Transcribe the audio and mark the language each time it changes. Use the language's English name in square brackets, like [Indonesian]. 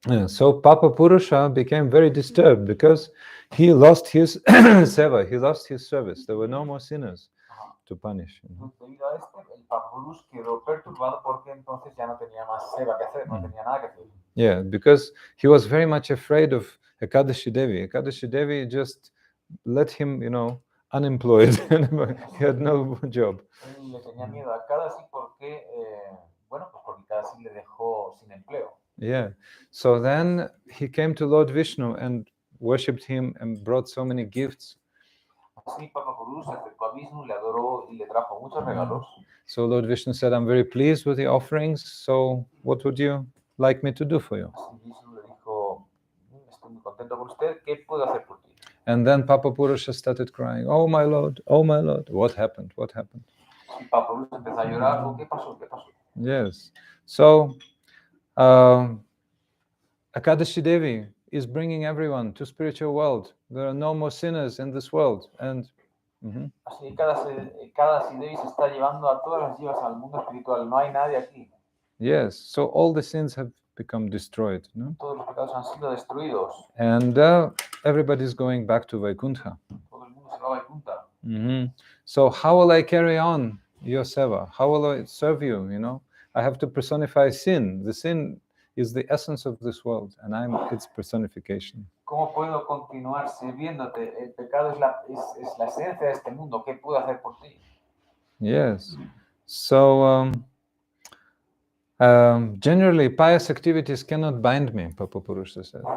[English] So Papa Purusha became very disturbed because he lost his seva, he lost his service. There were no more sinners. to punish. You know? [Spanish] Entonces, debido a el Papa Purus quedó perturbado porque entonces ya no tenía más seva que hacer, no tenía nada que hacer. [English] Yeah, because he was very much afraid of Ekadashi Devi. Ekadashi Devi just let him, unemployed. He had no job. [Spanish] Él le tenía miedo a Kadasi porque, bueno, pues porque Kadasi le dejó sin empleo. [English] Yeah. So then he came to Lord Vishnu and worshipped him and brought so many gifts. [Spanish] Así Papa Purus se acercó a Vishnu, le adoró y le trajo muchos regalos. [English] So Lord Vishnu said, I'm very pleased with the offerings. So what would you like me to do for you? [Spanish] Así Vishnu le dijo, estoy muy contento con usted, ¿qué puedo hacer por ti? [English] And then Papa Purusha started crying, oh my Lord, what happened? What happened? [Spanish] Y Papa Purus empezó a llorar, ¿qué pasó? ¿Qué pasó? [English] Yes. So Ekadashi Devi is bringing everyone to spiritual world. There are no more sinners in this world. And [Spanish] Así Kadasi Devi se está llevando a todas las jivas al mundo espiritual. No hay nadie aquí. [English] yes, so all the sins have become destroyed. No? [Spanish] Todos los pecados han sido destruidos. [English] And everybody's going back to Vaikuntha. [Spanish] Todo el mundo se va a Vaikuntha. [English] So how will I carry on your seva? How will I serve you? I have to personify sin. The sin is the essence of this world, and I'm its personification. [Spanish] ¿Cómo puedo continuar sirviéndote? El pecado es la esencia de este mundo. ¿Qué puedo hacer por ti? [English] Yes. So generally, pious activities cannot bind me, Papa Purusha said.